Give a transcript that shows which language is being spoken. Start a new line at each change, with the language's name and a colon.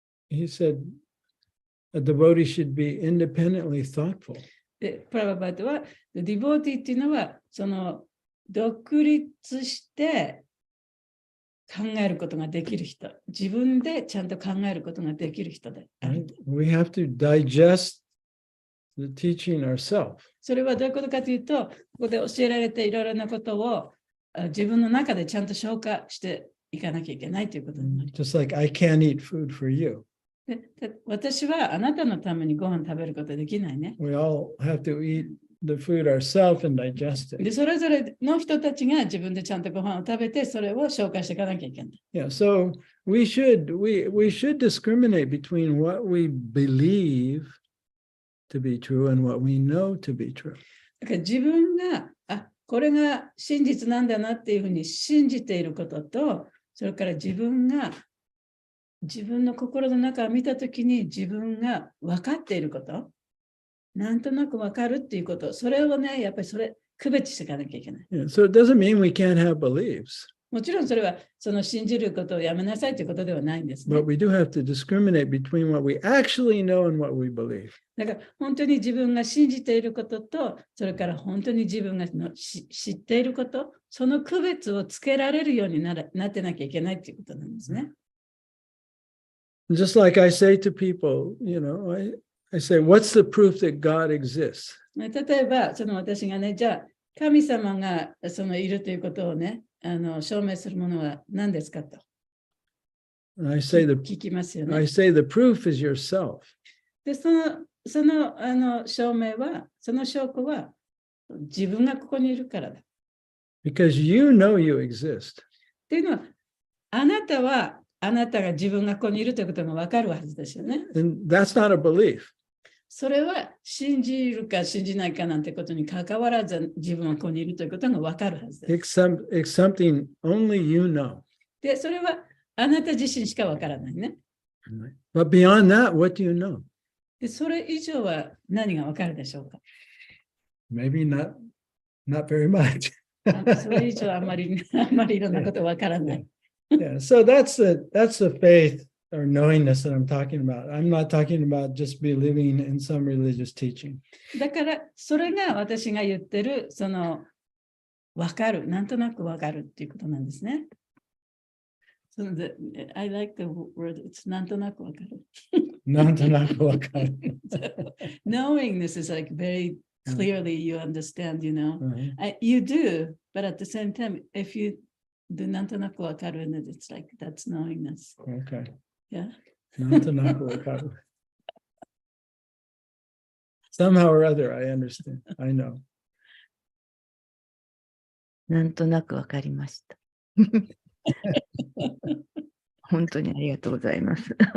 English: He said a devotee should be independently thoughtful.
Japanese: でプラバパドはディボーティーっていうのはその独立して考えることができる人、自分でちゃんと考えることができる人である。
English: We have to digest the teaching ourselves.
Japanese: それはどういうことかというと、ここで教えられていろいろなことを自分の中でちゃんと消化していかなきゃいけないということになります。
English: Just like I can't eat food for you.
Japanese: で私はあなたのためにご飯食べることできないね。
English: We all have to eat the food ourselves and digest it.
Japanese: でそれぞれの人たちが自分でちゃんとご飯を食べて、それを消化していかなきゃいけない。
English: Yeah, so we should discriminate between what we believe to be true and what we know to be true.
Japanese: だから自分がこれが真実なんだなっていうふうに信じていることと、それから自分の心の中を見たときに自分が分かっていること、なんとなく分かるっていうこと、それをね、やっぱり区別していかなきゃいけない。
English: Yeah, so it doesn't mean we can't have beliefs.
Japanese: もちろんそれはその信じることをやめなさいということではないんですね。
English: But we do have to discriminate between what we actually know and what we believe.
Japanese: だから本当に自分が信じていることと、それから本当に自分が知っていること、その区別をつけられるようになってなきゃいけないということなんですね。
English: Just like I say to people, I say, what's the proof that God exists?
Japanese: 例えば、その私がね、じゃあ神様がいるということをね、証明するものは何ですかと。聞きますよね。
English: I say the proof is yourself.
Japanese: で、その証明は、その証拠は自分がここにいるからだ。
English: Because you know you exist.
Japanese: っていうのは、あなたが自分がここにいるということが分かるはずですよね。
English: And that's not a belief.
Japanese: それは信じるか信じないかなんてことに関わらず自分はここにいるということが分かるはずです。
English: It's something only you know.
Japanese: で、それはあなた自身しか分からないね。
English: But beyond that, what do you know?
Japanese: で、それ以上は何が分かるでしょうか？
English: Maybe not very much.
Japanese: それ以上あんまりいろんなこと分からない。
English: Yeah, so that's the faith or knowingness that I'm talking about. I'm not talking about just believing in some religious teaching.
Japanese: だからそれが私が言ってる分かる、なんとなく分かるっていうことなんですね。
English: I like the word, it's
Japanese: なんとなく分かる。なんとなく分かる。
English: Knowingness is like very clearly you understand, you do, but at the same time, if you do
Japanese: なんとなく分かる、
English: and it's like that's knowingness. Okay. Yeah.
Japanese: なんとなく分かる。
English: Somehow or other, I understand. I know.
Japanese: なんとなく分かりました。本当にありがとうございます。